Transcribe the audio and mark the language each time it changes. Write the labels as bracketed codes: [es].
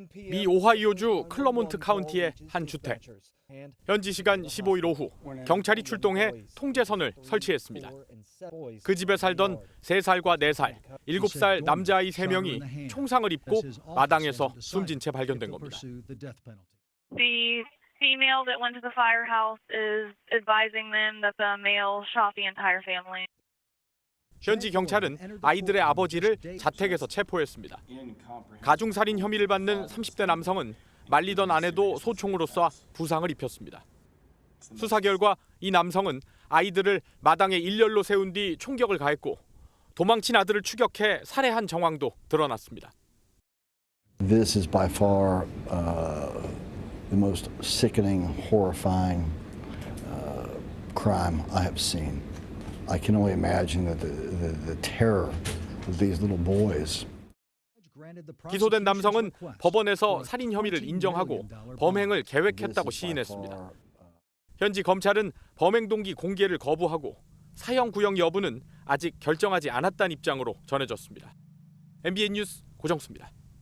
[ko] 미 오하이오주 클러몬트 카운티의 한 주택. 현지 시간 15일 오후 경찰이 출동해 통제선을 설치했습니다. 그 집에 살던 3살과 4살, 7살 남자아이 3명이 총상을 입고 마당에서 숨진 채 발견된 겁니다. [en] The female that went to the firehouse is advising them that the male shot the entire family. [ko] 현지 경찰은 아이들의 아버지를 자택에서 체포했습니다. 가중살인 혐의를 받는 30대 남성은 말리던 아내도 소총으로 쏴 부상을 입혔습니다. 수사 결과 이 남성은 아이들을 마당에 일렬로 세운 뒤 총격을 가했고 도망친 아들을 추격해 살해한 정황도 드러났습니다. [en] This is by far the most sickening, horrifying crime I have seen. I can only imagine that the terror of these little boys. [ko] 기소된 남성은 법원에서 살인 혐의를 인정하고 범행을 계획했다고 시인했습니다. 현지 검찰은 범행 동기 공개를 거부하고 사형 구형 여부는 아직 결정하지 않았다는 입장으로 전해졌습니다. MBN 뉴스 고정수입니다.